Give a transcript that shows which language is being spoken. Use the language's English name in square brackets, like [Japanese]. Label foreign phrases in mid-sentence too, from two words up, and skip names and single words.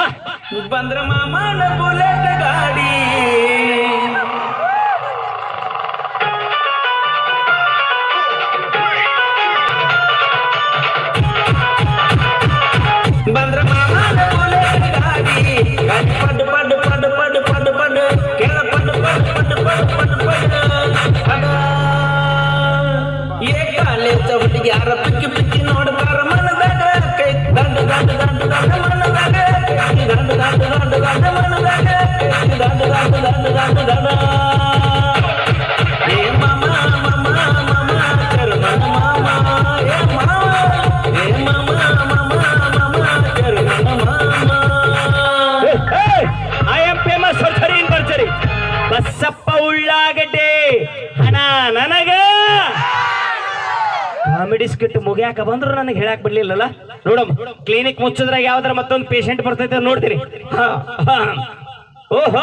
[Kannada] ಬಂದ್ರ ಮಾಮನ ಬುಲೆಟ್ ಗಾಡಿ, ಬಂದ್ರ ಮಾಮನ ಬುಲೆಟ್ ಗಾಡಿ, ಪಡ್ ಪಡ್ ಪಡ್ ಪಡ್ ಪಡ್ ಪಡ್ ಕೆಳ ಪಡ್ ಪಡ್ ಪಡ್ ಪಡ್ ಪಡ್ ಪಡ್ ಏ ಕಾಲೇಜ್ ಹುಡುಗಿ ಯಾರ ಪಿಕ್ಕಿ ಪಿಕ್ಕಿ ನೋಡ್ತಾರ ಮನದಾಗ ಕೈ ದಂಡ ದಂಡ ದಂಡ ದಂಡ ಮನದಾಗ ದಂಡ ದಂಡ ದಂಡ ದಂಡ ಮನದಾಗ ದಂಡ ದಂಡ ದಂಡ ದಂಡ ದಂಡ ಏ ಮಾಮ ಮಾಮ ಮಾಮ ಕರ್ಮನ ಮಾಮ ಏ ಮಾಮ ಏ ಮಾಮ ಮಾಮ ಮಾಮ ಕರ್ಮನ ಮಾಮ. [English] I am famous surgery in burjery. [Kannada] ಬಸ್ಸಪ್ಪ ಉಳ್ಳಾಗಡ್ಡೆ ಹಣ ನನಗ. [English] comedy skit [Kannada] ಮುಗಿಯಾಕ ಬಂದ್ರು ನನಗೆ ಹೇಳಕ್ ಬಿಡ್ಲಿಲ್ಲಲ್ಲ. ನೋಡಮ್, ಕ್ಲಿನಿಕ್ ಮುಚ್ಚಿದ್ರಾಗ ಯಾವ್ದಾರ ಮತ್ತೊಂದು ಪೇಷಂಟ್ ಬರ್ತೈತೆ ನೋಡ್ತೀನಿ. ಓಹೋ,